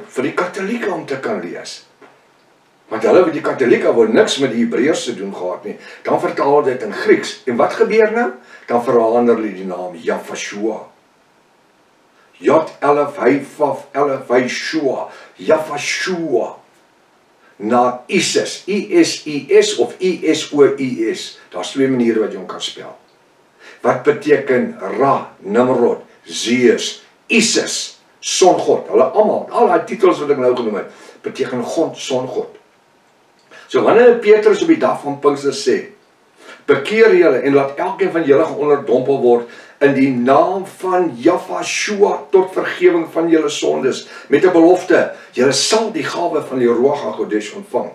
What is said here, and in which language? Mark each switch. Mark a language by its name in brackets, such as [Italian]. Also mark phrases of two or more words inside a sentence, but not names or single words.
[Afrikaans] Vir die Katolieke om te kan lees. Want hulle, die Katolieke, wou niks met die Hebreërs te doen gehad nie. Dan vertaal dit in Grieks. En wat gebeur nou? Dan verander hulle die naam Yahshua. Yahshua. Na Isis. I-S-I-S of I-S-O-I-S. Daar's twee maniere wat jy hom kan spel. Wat beteken Ra, Nimrod, Zeus, Isis, songod. Hulle almal, al die titels wat ek nou genoem het, beteken God, songod. So wanneer Petrus op die dag van Pinkster sê, bekeer julle en laat elkeen van julle geonderdompel word in die naam van Jafashua tot vergewing van julle sondes, met 'n belofte, julle sal die gawe van die [Hebrew] Ruach HaKodesh [Afrikaans] ontvang.